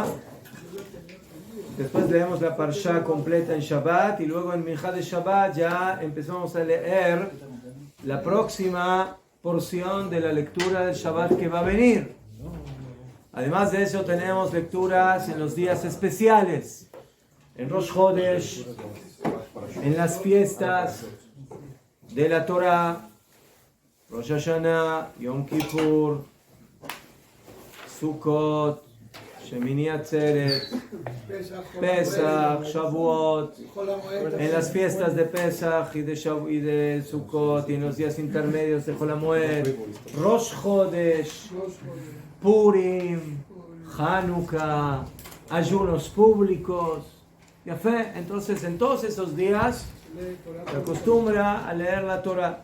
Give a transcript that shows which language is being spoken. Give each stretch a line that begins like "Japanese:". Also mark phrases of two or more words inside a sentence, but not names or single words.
Spanish: Después leemos la Parsha completa en Shabbat y luego en Mincha de Shabbat ya empezamos a leer la próxima porción de la lectura del Shabbat que va a venir. Además de eso tenemos lecturas en los días especiales, en Rosh Chodesh, en las fiestas de la Torah, Rosh Hashanah, Yom Kippur, Sukkot, Shemini Atzeret, Pesach, Shavuot, en las fiestas de Pesach y de Sukkot y en los días intermedios de Chol HaMoed, Rosh Chodesh, Purim, Hanukkah, ayunos públicos. ¿Ya fe? Entonces en todos esos días se acostumbra a leer la Torah.